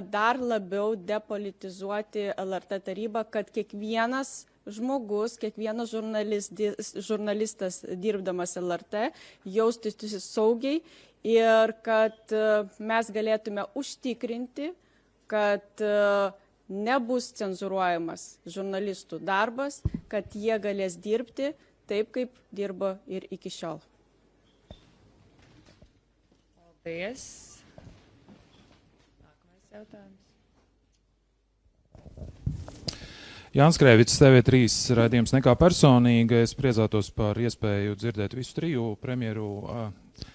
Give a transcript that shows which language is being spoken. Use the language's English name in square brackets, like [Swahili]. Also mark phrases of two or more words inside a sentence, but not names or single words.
[Lithuanian] dar labiau depolitizuoti LRT tarybą, kad kiekvienas žmogus, kiekvienas žurnalistas dirbdamas LRT jaustųsi saugiai ir kad mes galėtume užtikrinti, kad nebus cenzuruojamas žurnalistų darbas, kad jie galės dirbti taip, kaip dirbo ir iki šiol. [Latvian] Paldies. Nākamais jautājums. Jānis Krēvics, TV3 raidījums Nekā personīga. Es priecātos par iespēju dzirdēt visu triju premjeru atbildes.